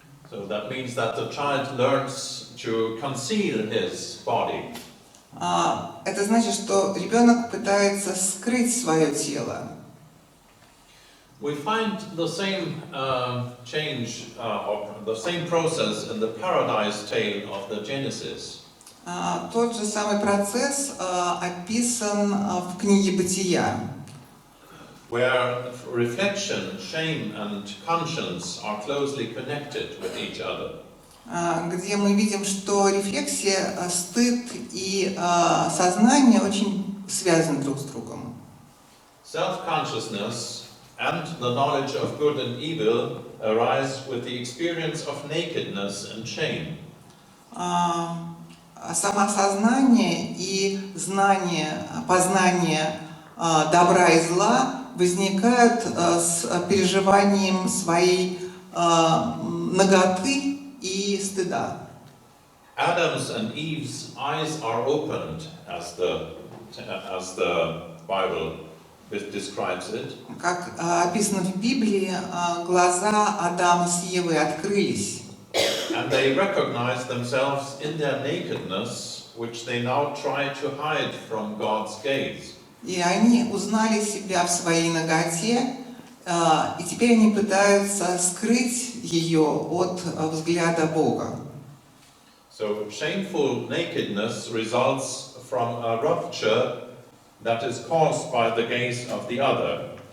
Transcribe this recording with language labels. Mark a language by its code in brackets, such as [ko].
[en] So that means that the child learns to conceal his body. [ru] Это значит, что ребенок пытается скрыть свое тело. [en] We find the same change or the same process in the paradise tale of the Genesis. [ru] Тот же самый процесс описан в книге «Бытия». [en] where reflection, shame and conscience are closely connected with each other. [ru] Где мы видим, что рефлексия, стыд и сознание очень связаны друг с другом. [en] Self-consciousness and the knowledge of good and evil arise with the experience of nakedness and shame. [ru] Самосознание и знание, познание добра и зла возникают с переживанием своей наготы и стыда. [en] Adam's and Eve's eyes are opened, as the Bible describes it. [ru] Как описано в Библии, глаза Адама с Евой открылись. [en] And they recognize themselves in their nakedness, which they now try to hide from God's gaze. [ru] И они узнали себя в своей наготе, и теперь они пытаются скрыть ее от взгляда Бога. [en] So shameful nakedness results from a rupture that is caused by the gaze of the other.